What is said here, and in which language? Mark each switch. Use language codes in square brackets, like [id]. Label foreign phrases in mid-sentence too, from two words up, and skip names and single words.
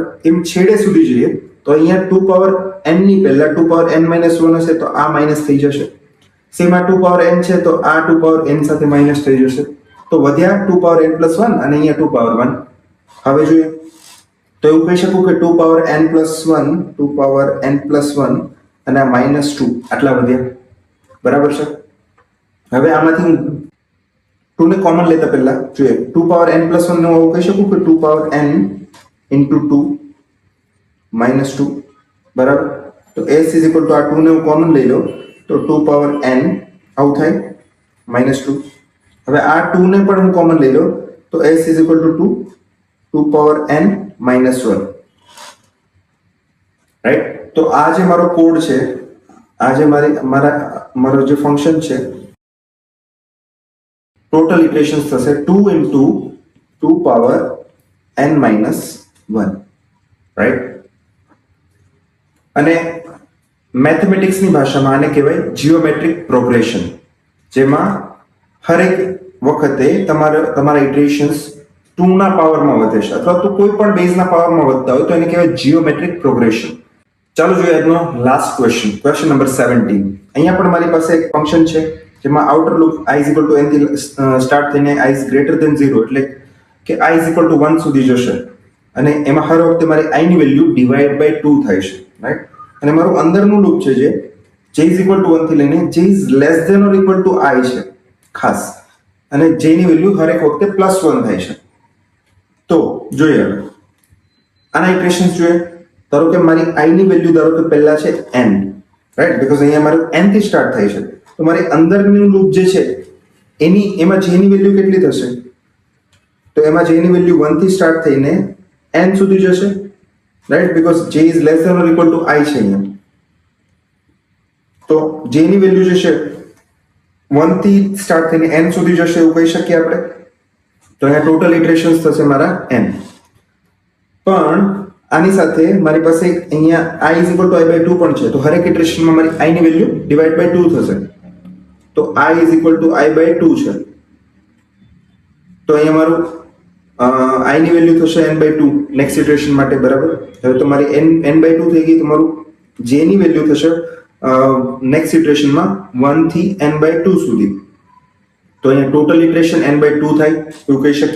[gu] એમ છેડે સુધી જઈએ તો અહીંયા [en] 2 power n [gu] ની પહેલા [en] 2 power n minus 1 [gu] હશે તો આ માઇનસ થઈ જશે. સેમ આ [en] 2 power n [gu] છે તો આ [en] 2 power n [gu] સાથે માઇનસ થઈ જશે, તો વધ્યા [en] 2 power n plus 1 [gu] અને અહીંયા [en] 2 power 1. [gu] હવે જોઈએ તો એવું કહી શકું કે [en] 2 power n plus 1, 2 power n plus 1 [gu] અને આ [en] minus 2 [gu] આટલા વધ્યા, બરાબર છે? હવે આમાંથી હું 2 ને કોમન લેતા પહેલા જોઈએ [en] 2 power n plus 1 [gu] નું એવું કહી શકું કે [en] 2 power n into 2 minus 2, [gu] બરાબર? તો [en] s is equal to [gu] આ 2 ને હું કોમન લઈ લો તો [en] 2 power n [gu] આવું થાય minus 2. હવે આ 2 ને પણ હું કોમન લઈ લો તો [en] s is equal to 2 power n minus 1, [gu] રાઈટ? તો આ જે મારો કોડ છે, આ જે મારો જે ફંક્શન છે, [en] total iterations [gu] થશે [en] 2 into 2 power n minus 1, [gu] રાઈટ? અને મેથેમેટિક્સની ભાષામાં આને કહેવાય [en] geometric progression, [gu] જેમાં હરેક વખતે તમારા ઇટરેશન્સ 2 ના પાવરમાં વધે છે, અથવા તો કોઈ પણ બેઝના પાવરમાં વધતા હોય તો એને કહેવાય [en] geometric progression. [gu] ચાલો જોઈએ આજનો [en] last question number 17. [gu] અહીંયા પણ મારી પાસે એક ફંક્શન છે જેમાં [en] outer loop i is equal to n [gu] થી સ્ટાર્ટ થઈને [en] i is greater than 0 [gu] એટલે કે [en] i is equal to 1 [gu] સુધી જશે, અને એમાં હર વખતે મારી i ની વેલ્યુ [en] divide by 2 [gu] થાય છે, રાઈટ? અને મારું અંદરનું લૂપ છે જે [en] j is equal to 1 [gu] થી લઈને [en] j is less than or equal to i [gu] છે ખાસ, અને j ની વેલ્યુ હરેક વખતે +1 થાય છે. તો જોઈએ હવે આના ઇક્વેશન્સ જોઈએ. ધારો કે મારી i ની વેલ્યુ ધારો કે પહેલા છે n, રાઈટ? બીકોઝ અહીંયા મારું n થી સ્ટાર્ટ થાય છે, તો મારી અંદરનું લૂપ જે છે એમાં j ની વેલ્યુ કેટલી થશે? તો એમાં j ની વેલ્યુ 1 થી સ્ટાર્ટ થઈને n સુધી જશે, રાઈટ? [en] because j is less than or equal to i [gu] છે અહીંયા. તો j ની વેલ્યુ જે છે 1 થી સ્ટાર્ટ થઈને n સુધી જશે એવું કહી શકીએ આપણે. તો અહીંયા [en] total iterations [gu] થશે મારા n. પણ આની સાથે મારી પાસે અહીંયા [en] i is equal to i by 2 [gu] પણ છે, તો હરેક ઇટરેશનમાં મારી i ની વેલ્યુ [en] divide by 2 [gu] થશે. તો [en] i is equal to i by 2 [gu] છે, તો અહીંયા મારું i ની વેલ્યુ થશે [en] n by 2 next iteration [gu] માટે, બરાબર? હવે તો મારી [en] n by 2 [gu] થઈ ગઈ, તો મારું j ની વેલ્યુ થશે [en] next iteration [gu] 1 થી [en] n by 2 [gu] સુધી. તો અહીંયા [en] total iteration n by 2 [gu] થાય એવું કહી શકીએ.